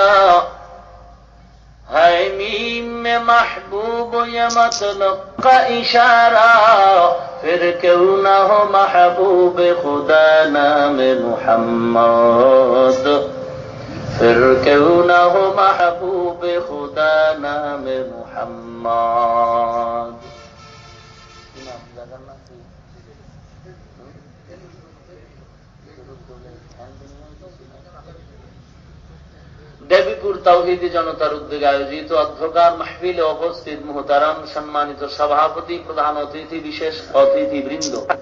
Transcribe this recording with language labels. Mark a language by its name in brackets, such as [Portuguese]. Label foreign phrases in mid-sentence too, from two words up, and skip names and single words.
[Urdu] ہے میم میں محبوب یہ مطلب کا اشارہ پھر کیوں نہ ہو محبوب خدا نام محمد پھر کیوں نہ ہو محبوب خدا نام [Bangla] محمد দেবীপুর তাওহীদি জনতার উদ্যোগে আয়োজিত অধ্যকার মাহফিলে উপস্থিত মুহতারাম সম্মানিত সভাপতি, প্রধান অতিথি, বিশেষ অতিথিবৃন্দ,